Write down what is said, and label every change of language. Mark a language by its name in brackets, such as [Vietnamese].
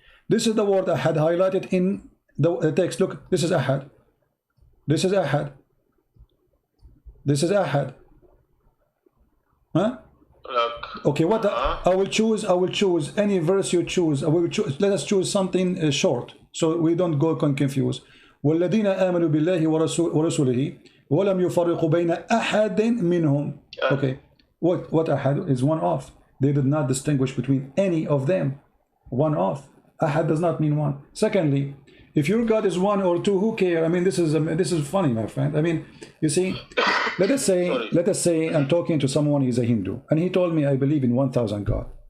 [English] This is the word ahad highlighted in the text. Look, this is ahad. This is ahad. This is ahad. Huh? Okay, what I will choose any verse you choose. Let us choose something short, so we don't go confused. [Arabic] والذين آمنوا بالله ورسوله ولم يفرقوا بين أحد منهم. [English] Okay, what أحد is one off. They did not distinguish between any of them. One off. Ahad does not mean one. Secondly, if your God is one or two, who care? I mean, this is funny, my friend. I mean, you see, let us say I'm talking to someone, he's a Hindu, and he told me I believe in 1,000 God.